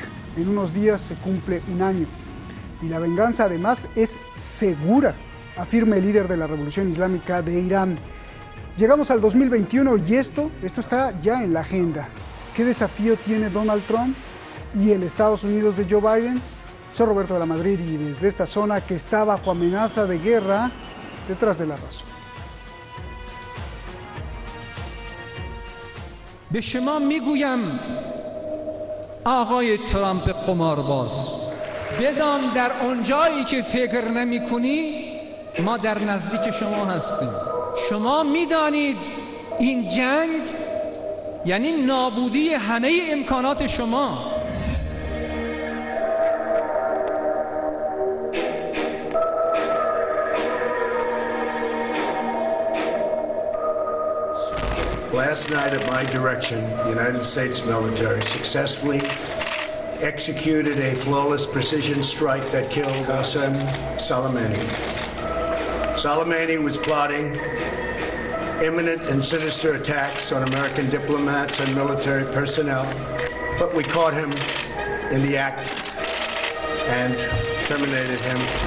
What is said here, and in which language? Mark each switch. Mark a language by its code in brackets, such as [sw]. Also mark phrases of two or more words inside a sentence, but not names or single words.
[es] En unos días se cumple un año. Y la venganza además es segura, afirma el líder de la Revolución Islámica de Irán. Llegamos al 2021 y esto está ya en la agenda. ¿Qué desafío tiene Donald Trump y el Estados Unidos de Joe Biden? Soy Roberto de la Madrid y desde esta zona que está bajo amenaza de guerra, detrás de la razón. [fa] به شما میگویم آقای ترامپ قمارباز، بدان در اونجایی که فکر نمی کنی ما در نزدیک شما هستیم. شما میدانید این جنگ یعنی نابودی همه امکانات شما. [en] Last night, at my direction, the United States military successfully executed a flawless precision strike that killed Qasem Soleimani. Soleimani was plotting imminent and sinister attacks on American diplomats and military personnel, but we caught him in the act and terminated him.